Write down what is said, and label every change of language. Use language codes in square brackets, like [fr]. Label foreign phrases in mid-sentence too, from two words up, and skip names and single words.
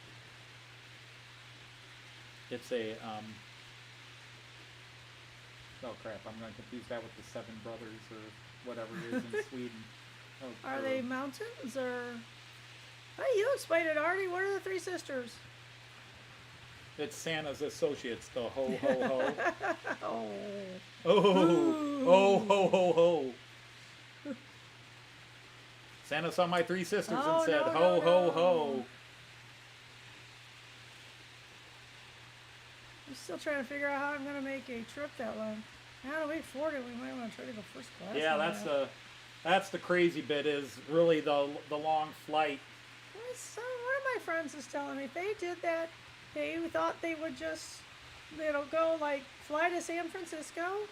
[en] It's a oh crap, I'm gonna confuse that with the Seven Brothers or whatever it is in Sweden. Oh, Are they mountains or? Hey, you explained it, Artie. What are the Three Sisters? It's Santa's associates, the ho ho ho. Oh. Oh ho ho ho. Santa saw my 3 sisters Oh, and said no, ho no, ho no. ho. I'm still trying to figure out how I'm gonna make a trip that long. Now to wait 40, we might want to try to go first class. Yeah, that's the crazy bit is really the long flight. So one of my friends was telling me if they did that, they thought they would just, go like fly to San Francisco.